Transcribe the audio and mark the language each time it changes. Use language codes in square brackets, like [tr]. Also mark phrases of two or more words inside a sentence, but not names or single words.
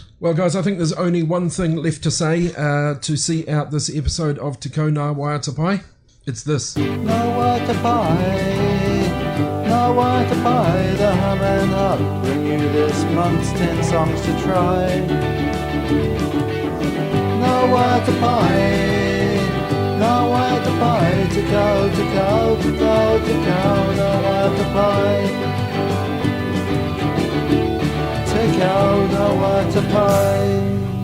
[en] Well, guys, I think there's only one thing left to say to see out this episode of Tekau Nā Waiata Pai. It's this. [mi] Nā Waiata Pai, Nā Waiata Pai, [en] the hum and hub bring you this month's 10 songs to try. [mi] Nā Waiata Pai, Nā Waiata Pai, Tekau, Tekau, Tekau, Tekau, Nā Waiata Pai. Waiata pie.